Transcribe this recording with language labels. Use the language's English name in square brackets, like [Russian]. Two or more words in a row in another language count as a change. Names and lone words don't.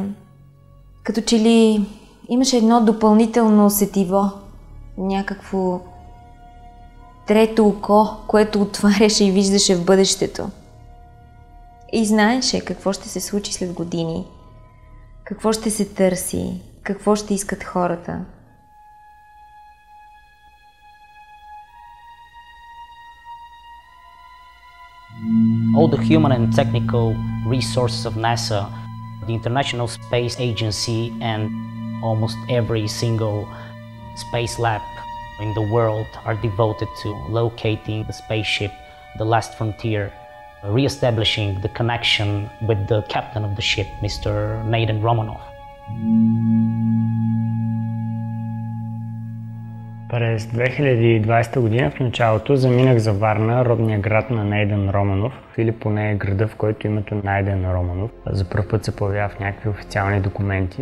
[Bulgarian] Като че ли имаше едно допълнително сетиво, някакво трето око, което отваряше и виждаше в бъдещето. И знаеше какво ще се случи след години, какво ще се търси, какво ще искат хората. [English] All the human and technical resources of NASA, the International Space Agency, and almost every single space lab in the world are devoted to locating the spaceship, the last frontier, re-establishing the connection with the captain of the ship, Mr. Naden Romanov. [Bulgarian] През 2020 година в началото заминах за Варна, родния град на Найден Романов, или поне града, в който името Найден Романов за пръв път се появява в някакви официални документи.